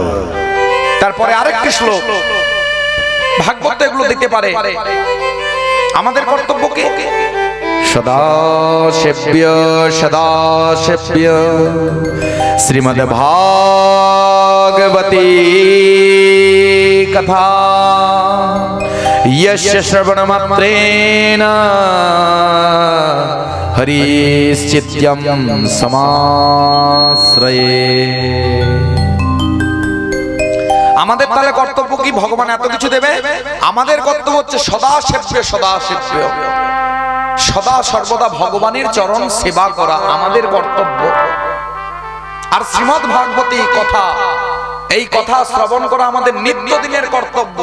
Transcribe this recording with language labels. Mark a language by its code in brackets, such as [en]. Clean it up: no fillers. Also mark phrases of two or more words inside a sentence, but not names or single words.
[bn] তারপরে আরেকটি শ্লোক, ভাগবত এগুলো দিতে পারে, আমাদের কর্তব্য কি? [sa] সদা সেব্য সদা সেব্য শ্রীমদ্ ভাগবতী কথা यस्य श्रवणमात्रेण हरिश्चित्यं समाश्रये। [bn] আমাদের তাহলে কর্তব্য কি? ভগবান এত কিছু দেবে, আমাদের কর্তব্য হচ্ছে [sa] সদা সেব্য, সদা সেব্য, [bn] সদা সর্বদা ভগবানের চরণ সেবা করা আমাদের কর্তব্য। আর [sa] শ্রীমদ্ ভাগবতী কথা, [bn] এই কথা শ্রবণ করা আমাদের নিত্যদিনের কর্তব্য।